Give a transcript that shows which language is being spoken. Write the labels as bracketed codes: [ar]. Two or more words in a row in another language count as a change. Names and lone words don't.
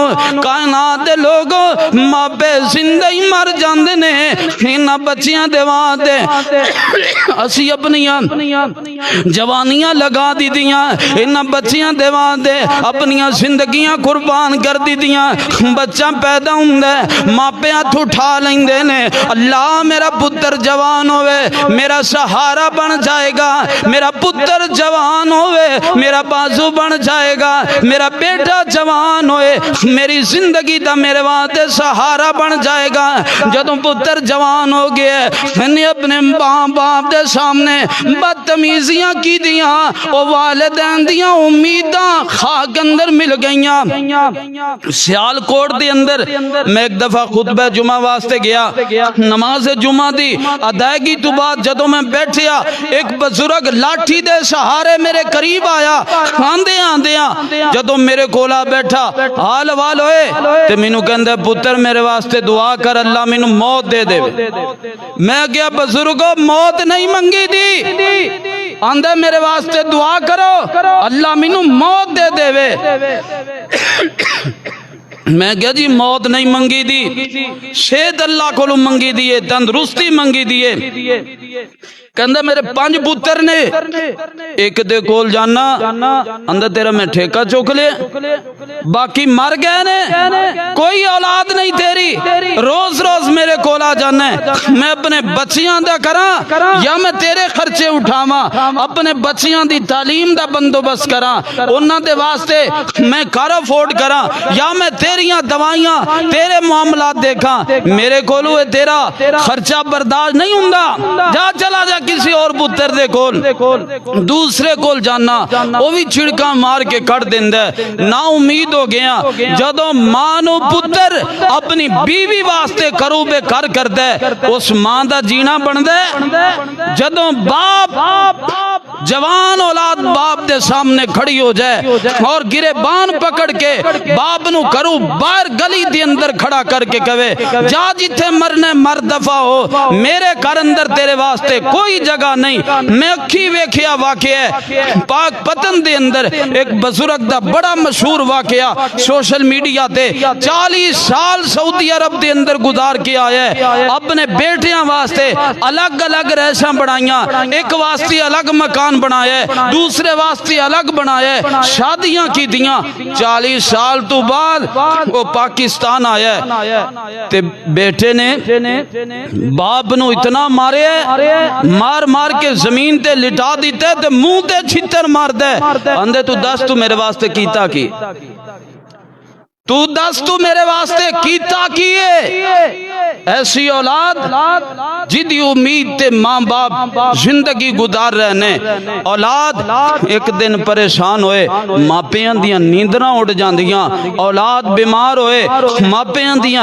[pa] کائنات دے لوگوں ماں پہ زندہ ہی مر جاندے نے، انہاں بچیاں دے واسطے اسی اپنیاں جوانیاں لگا دی دیاں، انہاں بچیاں دے واسطے اپنیاں زندگیاں قربان کر دی دیاں، بچہ پیدا ہوندا ہے ماں پہ ہاتھ اٹھا لیندے نے، اللہ میرا پتر جوان ہوئے میرا سہارا بن جائے گا، میرا پتر جوان ہوئے میرا بازو بن جائے گا، میرا بیٹا جوان ہوئے میری زندگی دا میرے واسطے سہارا بن جائے گا۔ جدوں پتر جوان ہو گئے میں نے اپنے ماں باپ دے سامنے بدتمیزیاں کی دیاں، او والدین دیاں امیداں خاک اندر مل گئیاں۔ سیال کوٹ دے اندر میں ایک دفعہ خطبہ جمعہ واسطے گیا، نماز جمعہ دی ادائیگی تو بعد جدوں میں بیٹھیا ایک بزرگ لاٹھی دے سہارے میرے قریب آیا، آندے آندیاں جدوں میرے کولا بیٹھا حال وال ہوئے تے مینوں کہندے پتر میرے واسطے دعا کر اللہ مینوں موت دے دے۔ میں گیا بزرگو موت نہیں منگی دی، آندے میرے واسطے دعا کرو اللہ مینوں موت دے دے۔ میں کہا جی موت نہیں منگی دی، صحت اللہ کو منگی دیے، تندرستی منگی دیے۔ کہندہ میرے 5 پتر نے، ایک دے کول جانا اندر تیرا میں ٹھیکہ چک لے، باقی مر گئے نے، کوئی اولاد نہیں تیری، روز روز میرے کول آ جانا ہے، میں اپنے بچیاں دا کراں یا میں تیرے خرچے اٹھاواں، اپنے بچیاں دی تعلیم دا بندوبست کراں، انہاں دے واسطے میں گھر افورڈ کراں، یا میں تیریاں دوائیاں تیرے معاملات دیکھاں، میرے کولو تیرا خرچہ برداشت نہیں ہوندا، جا چلا جا کسی اور پتر دے کول، دوسرے کول جانا وہ بھی چھڑکاں مار کے کٹ دیندا ہے، نا امید ہو گیا۔ جدوں ماں نو پتر اپنی بیوی واسطے کرو بے کر کردا ہے، اس ماں دا جینا بندا ہے۔ جدوں باپ جوان اولاد باپ دے سامنے کھڑی ہو جائے اور گریبان پکڑ کے باپ نو کرو باہر گلی دے اندر کھڑا کر کے کہے جا جتھے مرنے مر دفع ہو، میرے گھر اندر تیرے واسطے کوئی جگہ نہیں۔ میں اکھی ویکھیا واقعہ ہے پاک پتن دے اندر ایک بزرگ دا بڑا مشہور واقعہ [en] social media [pa] تے 40 سال سعودی عرب دے اندر گزار کے آیا ہے، اپنے بیٹیاں واسطے الگ الگ رہائشاں بنائیاں، ایک واسطے الگ مکان بنایا ہے، دوسرے واسطے الگ بنایا ہے، شادیاں کی دیاں۔ 40 سال تو بعد وہ پاکستان آیا ہے تے بیٹے نے باپ نو اتنا مارے مار مار کے زمین تے لٹا دیتے تے منہ تے چھتر مار دے اندے تو دس تو میرے واسطے کیتا کی، تو دس تو میرے واسطے کیتا کیے۔ ایسی اولاد جدی امید تے ماں باپ زندگی گزار رہنے، اولاد ایک دن پریشان ہوئے ماپیاں دیاں نیندراں اڑ جاندیاں، اولاد بیمار ہوئے ماپیاں دیاں